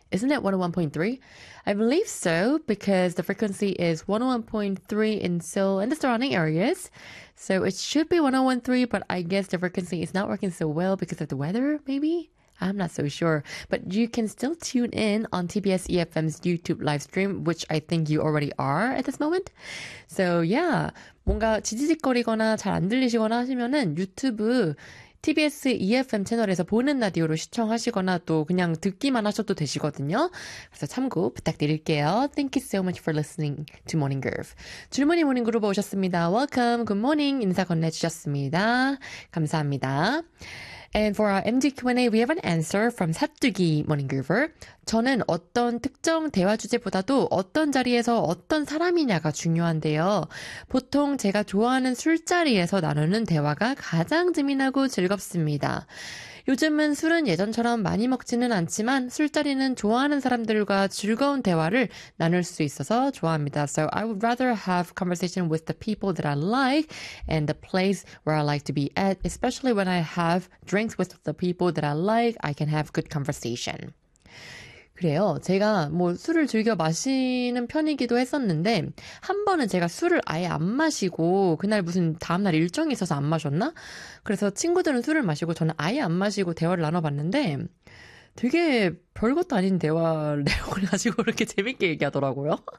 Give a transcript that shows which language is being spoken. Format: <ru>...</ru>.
<en>Isn't that 101.3? I believe so, because the frequency is 101.3 in Seoul and the surrounding areas. So it should be 101.3, but I guess the frequency is not working so well because of the weather, maybe? I'm not so sure, but you can still tune in on TBS EFM's YouTube live stream, which I think you already are at this moment.</en> <ko>So yeah, 뭔가 지지직거리거나 잘 안 들리시거나 하시면은 유튜브 TBS EFM 채널에서 보는 라디오로 시청하시거나 또 그냥 듣기만 하셔도 되시거든요. 그래서 참고 부탁드릴게요.</ko> <en>Thank you so much for listening to Morning Groove.</en> <ko>줄무늬 모닝 그룹 오셨습니다. Welcome, good morning. 인사 건네주셨습니다. 감사합니다.</ko> <en>And for our MD Q&A, we have an answer from 사뚜기 Morning Groover.</en> <ko>저는 어떤 특정 대화 주제보다도 어떤 자리에서 어떤 사람이냐가 중요한데요. 보통 제가 좋아하는 술자리에서 나누는 대화가 가장 재미나고 즐겁습니다. 요즘은 술은 예전처럼 많이 먹지는 않지만 술자리는 좋아하는 사람들과 즐거운 대화를 나눌 수 있어서 좋아합니다.</ko> <en>So I would rather have conversation with the people that I like and the place where I like to be at. Especially when I have drinks with the people that I like, I can have good conversation.</en> <ko>그래요. 제가 뭐 술을 즐겨 마시는 편이기도 했었는데 한 번은 제가 술을 아예 안 마시고 그날 무슨 다음날 일정이 있어서 안 마셨나? 그래서 친구들은 술을 마시고 저는 아예 안 마시고 대화를 나눠봤는데 되게 별것도 아닌 대화를 가지고 그렇게 재밌게 얘기하더라고요.</ko>